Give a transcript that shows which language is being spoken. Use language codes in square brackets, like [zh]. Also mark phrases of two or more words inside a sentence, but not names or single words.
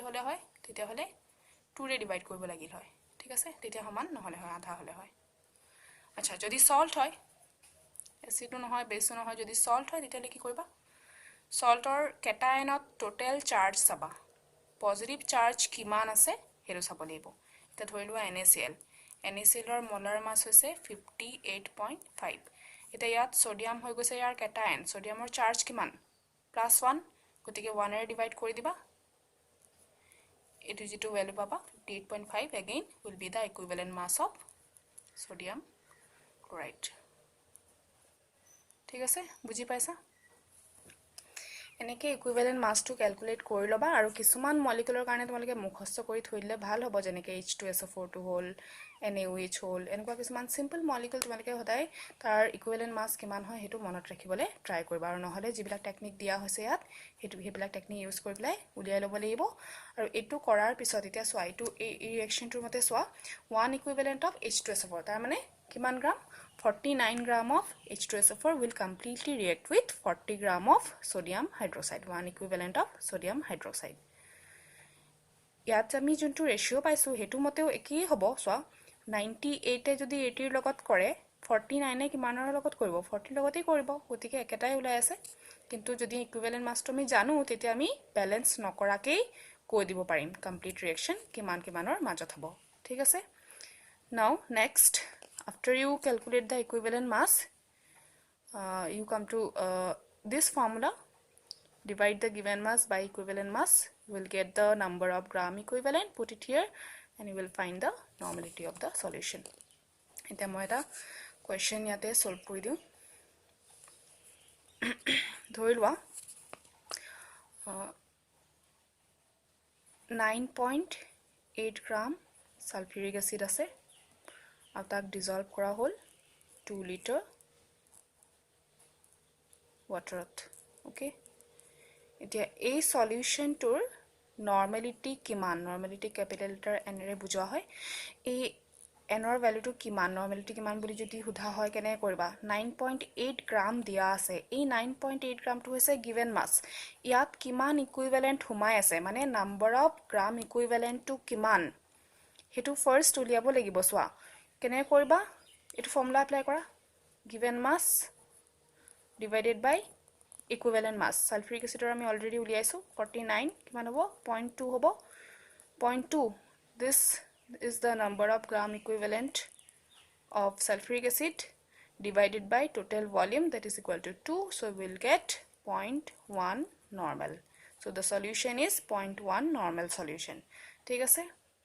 [as] হলে হয় তেতিয়া হলে 2 ৰে ডিভাইড কৰিব লাগিল হয় ঠিক আছে তেতিয়া সমান নহলে হয় আধা হলে হয় আচ্ছা যদি সল্ট হয় এসিডো নহয় বেসো নহয় যদি সল্ট হয় তেতিয়া কি কৰিবা সল্টৰ কেটায়নত [en] total charge [as] চাবা [en] positive charge [as] কিমান আছে হেৰু চাব লাগিব এটা ধৰিলোৱা NaCl ৰ [en] molar mass [as] হৈছে 58.5 এটা ইয়াত সোডিয়াম হৈ গৈছে ইয়াৰ কেটায়ন সোডিয়ামৰ চাৰ্জ কিমান +1 গতিকে 1 ৰে ডিভাইড কৰি দিবা এটো যেটো ভ্যালু পাবা 58.5 [en] again will be the equivalent mass of sodium chloride [as] ঠিক আছে বুজি পাইছা এনেকে ইকুইভ্যালেন্ট মাসটো ক্যালকুলেট কৰি লবা আৰু কিছুমান মলিকুলাৰ কাৰণে তোমালকে মুখস্থ কৰি থৈ দিলে ভাল হ'ব যেনেকে H2SO4 টো হল NaOH হল এনেকুৱা কিছুমান [en] simple molecule [as] তোমালকে হদাই তাৰ [en] equivalent mass [as] কিমান হয় হেতু মনত ৰাখিবলে ট্ৰাই কৰিবা আৰু নহলে যিবিলাক টেকনিক দিয়া হৈছে ইয়াত হেতু হেবিলাক [en] technique use [as] কৰি পেলাই উলিয়াই লব লাগিব আৰু এটো কৰাৰ পিছত এতিয়া সোৱা এটো এই ৰিঅ্যাকচনটোৰ মতে সোৱা 1 [en] equivalent of H2SO4 [as] তাৰ মানে কিমান গ্ৰাম [en] 49 gram of H2SO4 will completely react with 40 gram of sodium hydroxide, one equivalent of sodium hydroxide. [as] ইয়াত আমি যোনটো ৰেশিও পাইছো হেতু মতেও একই হ'ব সো 98 এ যদি 80 ৰ লগত কৰে 49 এ কিমানৰ লগত কৰিব 40 লগতেই কৰিব গতিকে একেটাই ওলাই আছে কিন্তু যদি ইকুইভ্যালেন্ট মাসটো আমি জানো তেতিয়া আমি ব্যালেন্স নকৰাকেই কৈ দিব পাৰিম কমপ্লিট ৰিঅ্যাকচন কিমানৰ মাজত হ'ব ঠিক আছে [en] now next after you calculate the equivalent mass you come to this formula divide the given mass by equivalent mass you will get the number of gram equivalent put it here and you will find the normality of the solution [as] এটা মই এটা question ইয়াতে solve কৰি দিওঁ ধৰিলোৱা 9.8 [en] gram sulfuric acid [as] আছে আৰু তাক ডিসলভ কৰা হল 2 লিটাৰ ওয়াটাৰত ওকে এতিয়া এই সলিউশনটোৰ নরমালিটি কিমান নরমালিটি [en] capital letter [as] n ৰে বুজোৱা হয় এই n ৰ ভ্যালুটো কিমান নরমালিটি কিমান বুলি যদি সুধা হয় কেনে কৰিবা 9.8 গ্ৰাম দিয়া আছে এই 9.8 গ্ৰামটো হৈছে [en] given mass [as] ইয়াত কিমান ইকুইভ্যালেন্ট হুমাই আছে মানে [en] number of gram equivalent [as] টু কিমান হেতু ফাৰ্স্ট উলিয়াব লাগিব সোৱা কেনে কৰিবা এটো [en] formula apply [as] কৰা [en] given mass divided by equivalent mass. Sulfuric acid [as] আমি already উলিয়াইছো 49 কিমান হ'ব 0.2 হ'ব 0.2. [en] This is the number of gram equivalent of sulfuric acid divided by total volume, that is equal to 2. So we will get 0.1 normal. So the solution is 0.1 normal solution. [as] ঠিক আছে